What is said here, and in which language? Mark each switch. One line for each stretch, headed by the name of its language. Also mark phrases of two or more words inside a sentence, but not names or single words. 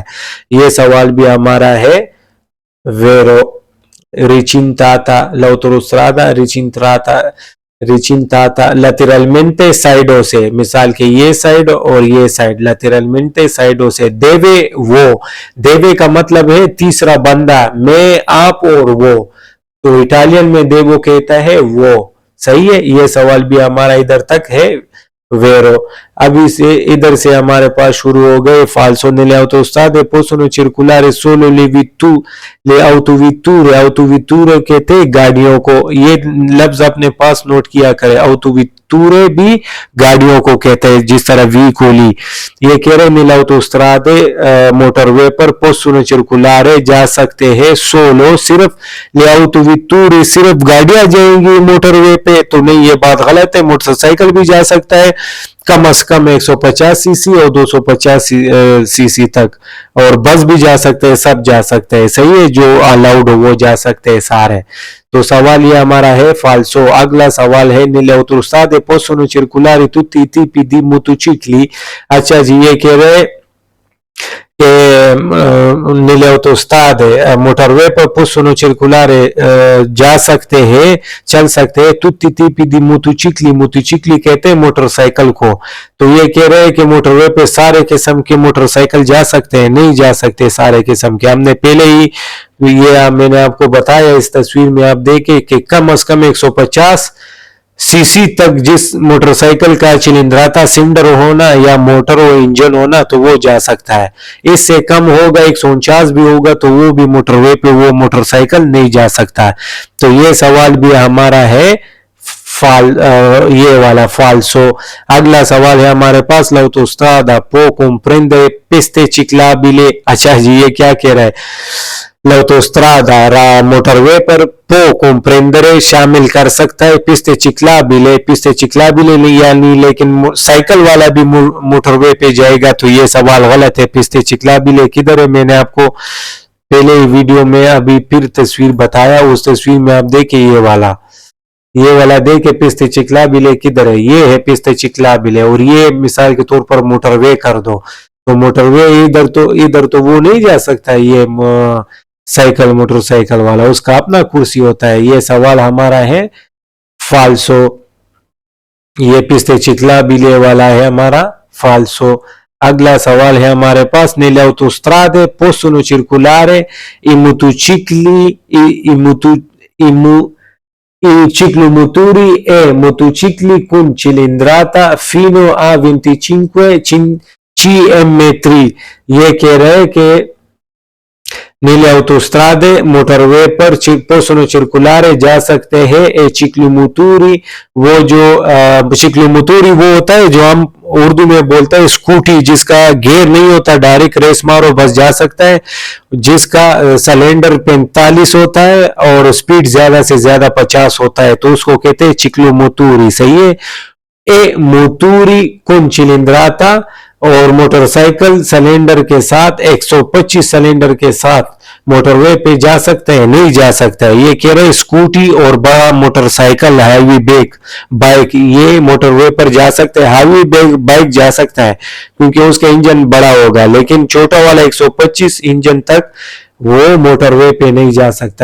Hindi: ये सवाल भी हमारा है वेरो, रिचिंताता, l'autostrada रिचिंताता lateralmente साइडों से, मिसाल के ये साइड और ये साइड, lateralmente साइडों से। देवे वो, देवे का मतलब है तीसरा बंदा, मैं, आप और वो। तो इटालियन में देवो कहता है वो। सही है, ये सवाल भी हमारा इधर तक है वेरो। अभी से इधर से हमारे पास शुरू हो गए
Italian: falso nelle autostrade possono circolare solo le autovetture
Hindi: कहते गाड़ियों को, ये लफ्ज अपने पास नोट किया करें, autovetture भी गाड़ियों को कहते हैं, जिस तरह veicoli, ये कह रहे
Italian: nelle autostrade
Hindi: मोटरवे पर
Italian: possono circolare
Hindi: जा सकते हैं solo सिर्फ,
Italian: le autovetture
Hindi: सिर्फ गाड़ियां जाएंगी मोटरवे पे, तो नहीं, ये बात गलत है, मोटरसाइकिल भी जा सकता है कम से कम 150 सीसी और 250 सीसी तक, और बस भी जा सकते हैं, सब जा सकते हैं, सही है, जो अलाउड हो वो जा सकते हैं सारे। तो सवाल ये हमारा है
Italian: falso।
Hindi: अगला सवाल है
Italian: nelle autostrade possono circolare tutti i tipi di motocicli।
Hindi: अच्छा जी, ये कह रहे
Italian: nelle autostrade
Hindi: मोटरवे पर
Italian: possono circolare
Hindi: जा सकते हैं, चल सकते हैं
Italian: tutti tipi di motocicli,
Hindi: मोटरसाइकिल कहते हैं मोटरसाइकिल को, तो ये कह रहे हैं कि मोटरवे पे सारे किस्म के मोटरसाइकिल जा सकते हैं, नहीं जा सकते सारे किस्म के। हमने पहले ही ये मैंने आपको बताया इस तस्वीर में, आप देखें कि कम से कम 150 सीसी तक जिस मोटरसाइकिल का चिलिंद्राता सिलेंडर होना या मोटर और इंजन होना तो वो जा सकता है, इससे कम होगा 149 भी होगा तो वो भी मोटरवे पे वो मोटरसाइकिल नहीं जा सकता। तो ये सवाल भी हमारा है ये वाला falso। अगला सवाल है हमारे पास
Italian: l'autostrada può comprendere piste ciclabili।
Hindi: अच्छा जी, ये क्या कह रहा है, l'autostrada मोटरवे पर
Italian: può comprendere
Hindi: शामिल कर सकता है
Italian: piste ciclabili
Hindi: यानी, लेकिन साइकिल वाला भी मोटरवे पे जाएगा, तो ये सवाल गलत है।
Italian: piste ciclabili
Hindi: किधर है, मैंने आपको पहले वीडियो में अभी फिर तस्वीर बताया, उस तस्वीर में आप देखिए ये वाला देखे
Italian: piste ciclabili
Hindi: किधर है, ये है
Italian: piste ciclabili,
Hindi: और ये मिसाल के तौर पर मोटरवे कर दो, तो मोटरवे इधर तो वो नहीं जा सकता, ये साइकिल मोटरसाइकिल वाला उसका अपना कुर्सी होता है। ये सवाल हमारा है falso, ये
Italian: piste ciclabili
Hindi: वाला है हमारा falso। अगला सवाल है हमारे पास
Italian: nelle autostrade possono circolare i ciclomotori e motocicli con cilindrata fino a 25 cm3।
Hindi: ये कह रहे हैं कि
Italian: nelle autostrade
Hindi: मोटरवे पर
Italian: possono circolare
Hindi: जा सकते हैं
Italian: e ciclomotori,
Hindi: वो जो ciclomotori वो होता है जो हम उर्दू में बोलते हैं स्कूटी, जिसका गियर नहीं होता, डायरेक्ट रेस मारो बस जा सकता है, जिसका सिलेंडर 45 होता है और स्पीड ज्यादा से ज्यादा 50 होता है, तो उसको कहते हैं ciclomotori, सही है।
Italian: e motori con cilindrata,
Hindi: और मोटरसाइकिल सिलेंडर के साथ 125 सिलेंडर के साथ मोटरवे पे जा सकते हैं, नहीं जा सकता है। ये कह रहे स्कूटी और बड़ा मोटरसाइकिल हैवी बाइक ये मोटरवे पर जा सकते हैं, हैवी बाइक जा सकता है क्योंकि उसका इंजन बड़ा होगा, लेकिन छोटा वाला 125 इंजन तक वो मोटरवे पे नहीं जा सकता।